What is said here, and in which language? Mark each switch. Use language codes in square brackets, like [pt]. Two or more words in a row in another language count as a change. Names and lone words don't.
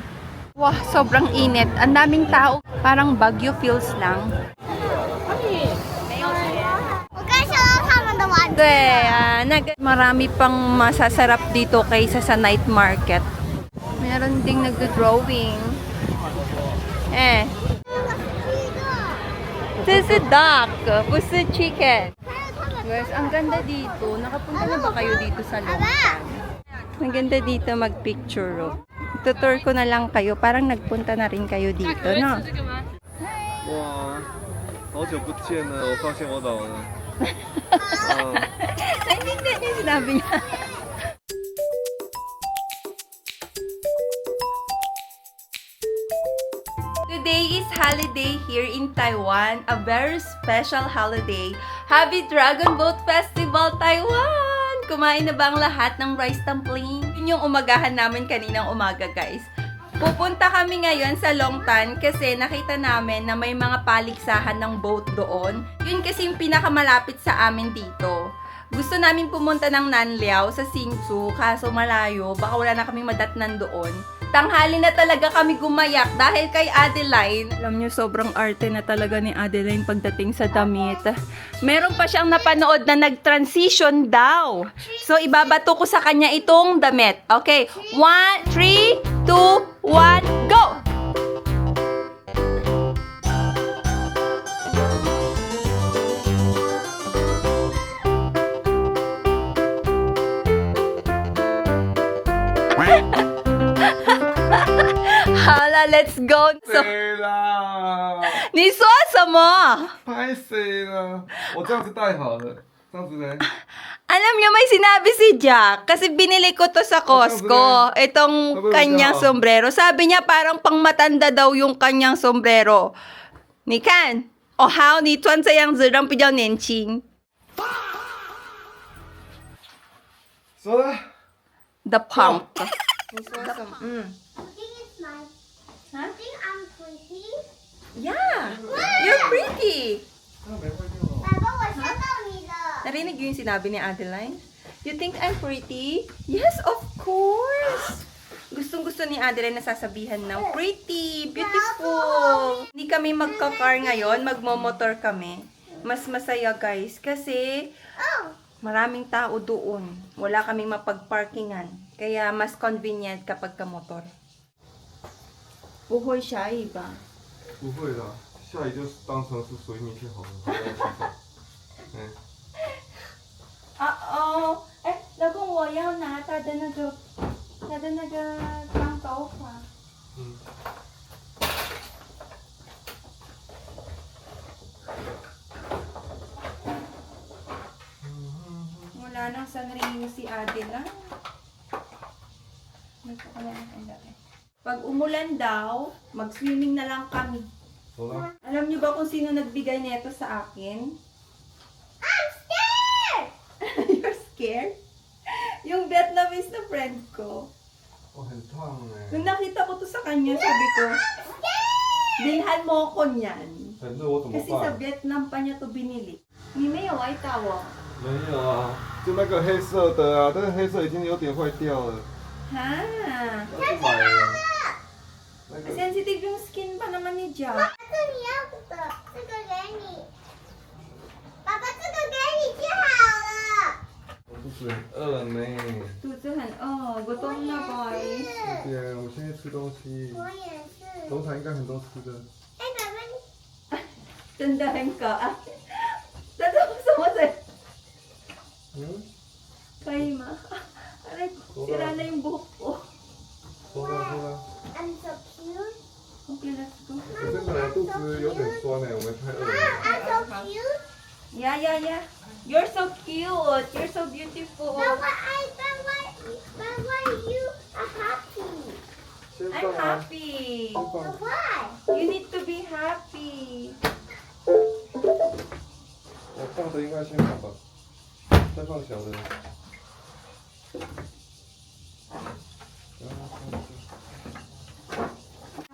[tl] Wah, sobrang init. Ang daming tao. Parang Baguio feels lang. Marami pang masasarap dito kaysa sa night market. Meron ding nagdo-drawing. [en] This is a duck. This is chicken. [tl] Guys, ang ganda dito. Nakapunta na ba kayo dito sa Longtan? Ang ganda dito mag-picture. Tutur ko na lang kayo. Parang nagpunta na rin kayo dito, no? Wow. [zh] 好久不见了，我发现我老了。 [tl] Ay, hindi niya sinabi niya. [en] Today is holiday here in Taiwan, a very special holiday. Happy Dragon Boat Festival, Taiwan! [tl] Kumain na ba ang lahat ng [en] rice dumpling? [tl] Yun yung umagahan namin kaninang umaga, guys. Pupunta kami ngayon sa Longtan kasi nakita namin na may mga paligsahan ng boat doon. Yun kasi yung pinakamalapit sa amin dito. Gusto namin pumunta ng Nanliao sa Hsinchu, kaso malayo, baka wala na kami madatnan doon. Tanghali na talaga kami gumayak dahil kay Adeline. Alam nyo, sobrang arte na talaga ni Adeline pagdating sa damit. Meron pa siyang napanood na nag-transition daw. So, ibabato ko sa kanya itong damit. [en] Okay, 1, 3, 2, 1, go! Hala, let's go! So, [zh] 对啦，你说什么？拍谁了？我这样子戴好了，这样子呢？ [tl] Alam niyo, may sinabi si Jack, kasi binili ko to sa Costco, itong kanyang sombrero. Sabi niya parang pangmatanda daw yung kanyang sombrero. [zh] 你看，哦好，你穿这样子让比较年轻。说了， [en] The pump. [zh] 你说什么？ Huh? [en] I think I'm pretty. Yeah, you're pretty. [zh] 那没坏掉哦。爸爸，我吓到你了。 [tl] Narinig yung sinabi ni Adeline? [en] You think I'm pretty? Yes, of course. [tl] Gustong-gusto ni Adeline na sasabihan ng [en] pretty, beautiful. [tl] Hindi kami magka-car ngayon, magmo-motor kami. Mas masaya, guys, kasi Oh, maraming tao doon. Wala kaming mapag-parkingan. Kaya mas convenient kapag ka-motor. Buhoy siya, iba. [zh] 不会的，下雨就当成是水泥就好了。好好洗手。嗯， Oh, eh, 老公，我要拿他的那个脏头发。嗯。 [tl] Wala nang sanriyo si Adela. Pag umulan daw, mag-swimming na lang kami. [zh] 走了。 [tl] Alam niyo ba kung sino nagbigay nito sa akin? [en] I'm scared. You're scared? [tl] Yung Vietnamese na friend ko. [zh] 我很烫哎。 [tl] Nung nakita ko to sa kanya, sabi ko, bilhan mo ko niyan. [zh] 很热，我怎么 [tl] Kasi sa [zh] 办？ [tl] Vietnam pa niya to binili. Ni Mayo ay tawa. [zh] 没有啊，就那个黑色的啊，但是黑色已经有点坏掉了， Ha? 那就买了。那个 [tl] Sensitive yung skin pa naman ni Jack. [zh] 这你要的，这个给你。爸爸，这个给你就好了。我肚子很饿呢。 [tl] Tutuhan, oh, gutom na boy. [zh] 对，我现在吃东西。我也是。农场应该很多吃的。哎，爸爸，你 [tl] Tandahan ka. Ah, gusto mo sa'yo. 嗯， Kay ma. Aray, sira na yung buhok ko. [zh] 说了说了。 [en] I'm so cute. Okay, let's go. [zh] 我真的肚子有点酸呢，我们太饿了。 [en] I'm so cute. Yeah. You're so cute. You're so beautiful. But why you are happy? [zh] 先 [en] I'm [zh] 放啊， [en] happy. [zh] 先放。 [en] Why? You need to be happy. [zh] 我大的应该先放吧，再放小的。然后放这